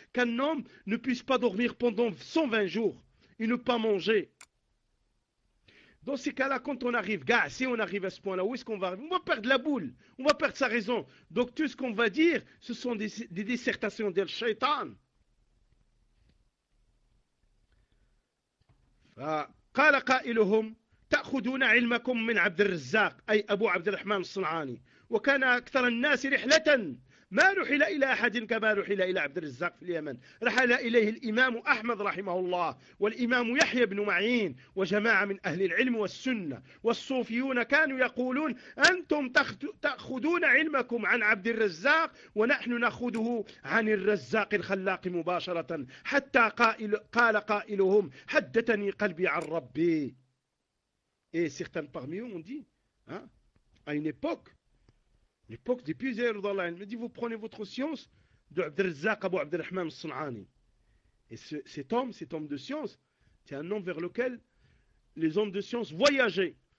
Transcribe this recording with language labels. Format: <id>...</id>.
<fr>Qu'un homme ne puisse pas dormir pendant 120 jours et ne pas manger. Dans ces cas-là, quand on arrive, gars, si on arrive à ce point-là, où est-ce qu'on va arriver? On va perdre la boule, on va perdre sa raison. Donc tout ce qu'on va dire, ce sont des dissertations d'El Shaitan.</fr> <ar>قال قائلهم تأخذون علمكم من عبد الرزاق أي أبو عبد الرحمن الصنعاني وكان أكثر الناس رحلة ما رحل إلى أحد كما رحل إلى عبد الرزاق في اليمن رحل إليه الإمام أحمد رحمه الله والإمام يحيى بن معين وجماعة من أهل العلم والسنة والصوفيون كانوا يقولون أنتم تأخذون علمكم عن عبد الرزاق ونحن نأخذه عن الرزاق الخلاق مباشرة حتى قال قائلهم حدثني قلبي عن ربي</ar> <fr>إيه certains parmi eux ont dit à une époque L'époque des plusieurs dans l'âme. Il me dit, vous prenez votre science de Abd al-Razzaq Abu Abd al-Rahman al-Sun'ani. Et cet homme de science, c'est un homme vers lequel les hommes de science voyageaient.</fr>